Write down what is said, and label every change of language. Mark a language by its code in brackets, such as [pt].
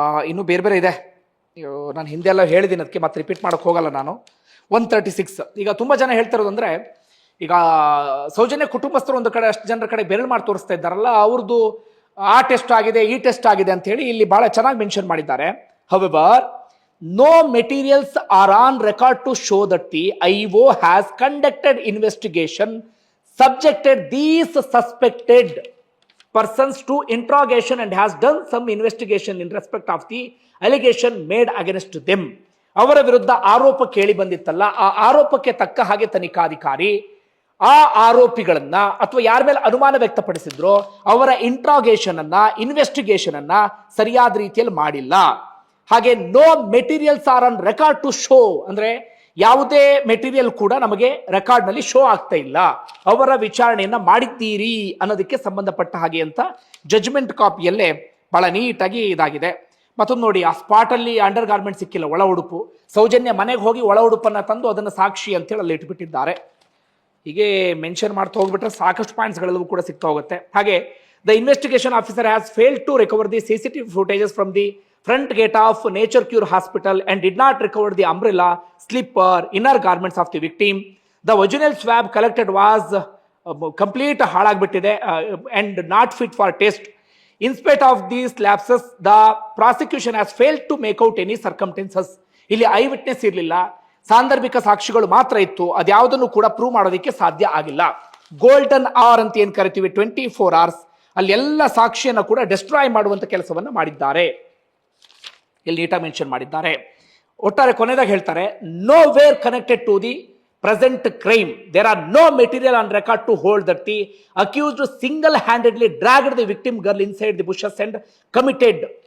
[kn] ಇನ್ನು ಬೇರೆ ಬೇರೆ ಇದೆ, ನಾನು ಹಿಂದೆ ಎಲ್ಲ ಹೇಳಿದ್ದೀನಿ, ಅದಕ್ಕೆ ಮತ್ತೆ ರಿಪೀಟ್ ಮಾಡೋಕೆ ಹೋಗಲ್ಲ ನಾನು. 136 ಈಗ ತುಂಬಾ ಜನ ಹೇಳ್ತಿರೋದು ಅಂದ್ರೆ, ಈಗ ಸೌಜನ್ಯ ಕುಟುಂಬಸ್ಥರು ಒಂದು ಕಡೆ ಅಷ್ಟು ಜನರ ಕಡೆ ಬೆರಳು ಮಾಡಿ ತೋರಿಸ್ತಾ ಇದ್ದಾರಲ್ಲ, ಅವ್ರದ್ದು ಆ ಟೆಸ್ಟ್ ಆಗಿದೆ ಈ ಟೆಸ್ಟ್ ಆಗಿದೆ ಅಂತ ಹೇಳಿ ಇಲ್ಲಿ ಬಹಳ ಚೆನ್ನಾಗಿ ಮೆನ್ಷನ್ ಮಾಡಿದ್ದಾರೆ. [en] However, no materials are on record to show that the IO has conducted investigation, subjected these suspected persons to interrogation and has done some investigation in respect of the allegation made against them. [kn] ಅವರ ವಿರುದ್ಧ ಆರೋಪ ಕೇಳಿ ಬಂದಿತ್ತಲ್ಲ, ಆ ಆರೋಪಕ್ಕೆ ತಕ್ಕ ಹಾಗೆ ತನಿಖಾಧಿಕಾರಿ ಆ ಆರೋಪಿಗಳನ್ನ ಅಥವಾ ಯಾರ ಮೇಲೆ ಅನುಮಾನ ವ್ಯಕ್ತಪಡಿಸಿದ್ರು ಅವರ ಇಂಟ್ರಾಗೇಷನ್ ಅನ್ನ, ಇನ್ವೆಸ್ಟಿಗೇಷನ್ ಅನ್ನ ಸರಿಯಾದ ರೀತಿಯಲ್ಲಿ ಮಾಡಿಲ್ಲ. ಹಾಗೆ [en] no materials are on record to show, [kn] ಅಂದ್ರೆ ಯಾವುದೇ ಮೆಟೀರಿಯಲ್ ಕೂಡ ನಮಗೆ ರೆಕಾರ್ಡ್ ನಲ್ಲಿ ಶೋ ಆಗ್ತಾ ಇಲ್ಲ. ಅವರ ವಿಚಾರಣೆಯನ್ನ ಮಾಡಿದ್ದೀರಿ ಅನ್ನೋದಕ್ಕೆ ಸಂಬಂಧಪಟ್ಟ ಹಾಗೆ ಅಂತ ಜಜ್ಮೆಂಟ್ ಕಾಪಿಯಲ್ಲೇ ಬಹಳ ನೀಟಾಗಿ ಇದಾಗಿದೆ. ಮತ್ತೊಂದು ನೋಡಿ, ಆ ಸ್ಪಾಟ್ ಅಲ್ಲಿ ಅಂಡರ್ ಗಾರ್ಮೆಂಟ್ ಸಿಕ್ಕಿಲ್ಲ, ಒಳ ಉಡುಪು. ಸೌಜನ್ಯ ಮನೆಗೆ ಹೋಗಿ ಒಳ ಉಡುಪನ್ನ ತಂದು ಅದನ್ನು ಸಾಕ್ಷಿ ಅಂತೇಳಿ ಅಲ್ಲಿ ಇಟ್ಬಿಟ್ಟಿದ್ದಾರೆ. ಹೀಗೆ ಮೆನ್ಷನ್ ಮಾಡ್ತಾ ಹೋಗ್ಬಿಟ್ರೆ ಸಾಕಷ್ಟು ಪಾಯಿಂಟ್ಸ್ಗಳೆಲ್ಲವೂ ಕೂಡ ಸಿಗ್ತಾ ಹೋಗುತ್ತೆ. [en] ಹಾಗೆ the investigation officer has failed to recover the CCTV footages from the front gate of Nature Cure Hospital and did not recover the umbrella, slipper, inner garments of the victim. The original swab collected was complete [kn] halagbitide [en] and not fit for test. In spite of these lapses, the prosecution has failed to make out any circumstances. [kn] ಇಲ್ಲಿ eye witness ಇರಲಿಲ್ಲ, ಸಾಂದರ್ಭಿಕ ಸಾಕ್ಷಿಗಳು ಮಾತ್ರ ಇತ್ತು. ಅದ್ಯಾವುದನ್ನು ಕೂಡ prove ಮಾಡೋದಕ್ಕೆ ಸಾಧ್ಯ ಆಗಿಲ್ಲ. ಗೋಲ್ಡನ್ ಅವರ್ ಅಂತ ಏನ್ ಕರಿತೀವಿ, 24 hours, ಅಲ್ಲಿ ಎಲ್ಲ ಸಾಕ್ಷಿಯನ್ನು ಕೂಡ ಡಿಸ್ಟ್ರಾಯ್ ಮಾಡುವಂತ ಕೆಲಸವನ್ನ ಮಾಡಿದ್ದಾರೆ. ಇಲ್ಲಿ ನೀಟಾಗಿ ಮೆನ್ಷನ್ ಮಾಡಿದ್ದಾರೆ. ಒಟ್ಟಾರೆ ಕೊನೆದಾಗ ಹೇಳ್ತಾರೆ, [en] Nowhere connected to the present crime, there are no material on record to hold that the accused single handedly dragged the victim girl inside the bushes and committed.